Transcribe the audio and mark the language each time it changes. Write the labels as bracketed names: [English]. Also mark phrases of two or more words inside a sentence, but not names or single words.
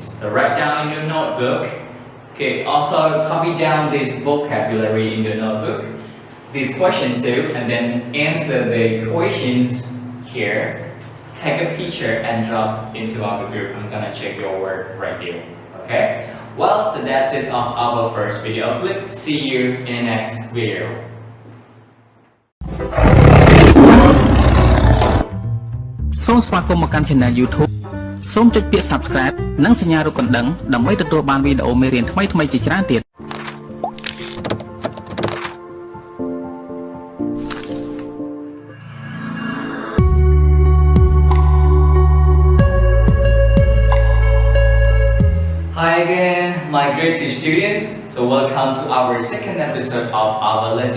[English] So write down in your notebook. Okay, also copy down this vocabulary in your notebook, these questions too, and then answer the questions here. Take a picture and drop into our group. I'm gonna check your work right here. Okay? Well, so that's it of our first video clip. See you in the next video. [Khmer] សូមស្វាគមន៍មកកាន់ Channel YouTube សូមចុចពាក្យ Subscribe និងសញ្ញារូបកណ្ដឹងដើម្បីទទួលបានវីដេអូមេរៀនថ្មីៗជាច្រើនទៀត [English] Hi again, my grade 2 students. So welcome to our second episode of our lesson.